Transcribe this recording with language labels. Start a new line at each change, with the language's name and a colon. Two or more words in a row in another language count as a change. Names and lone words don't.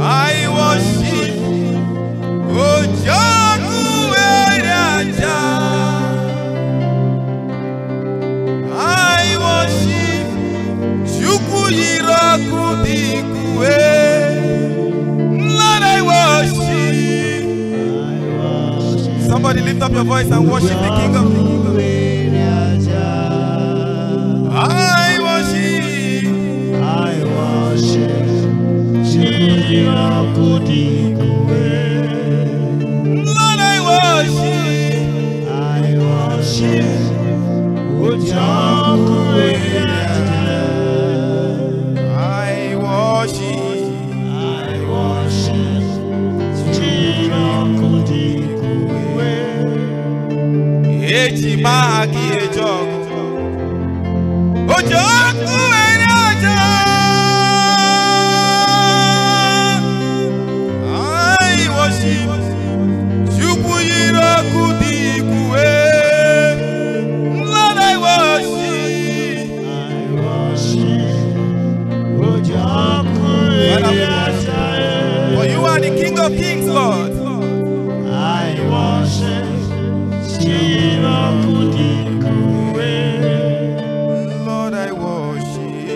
English: I worship,
Igbo: oji ọkụ eri aja.
English: I worship,
Igbo: Chukwu yiri ọkụ dị ikuwe.
English: Lord, I worship. Somebody lift up your voice and worship the King of Kings. I worship. I worship,
Igbo: Chukwu yiri ọkụ dị ikuwe.
English: Lord, I worship. I worship,
Igbo: oji ọkụ eri aja.
English: I worship. I worship,
Igbo: Chukwu yiri ọkụ dị ikuwe. Eji m aha gị eje ọgụ. Ojo kuwere aja.
English: I worship
Igbo: Chukwu yiri ọkụ dị ikwe.
English: Lord, I worship. I worship
Igbo: Ojo kuwere Father, we aja.
English: worship. For you are the King of Kings, Lord. I worship Chukwu Lord, I worship.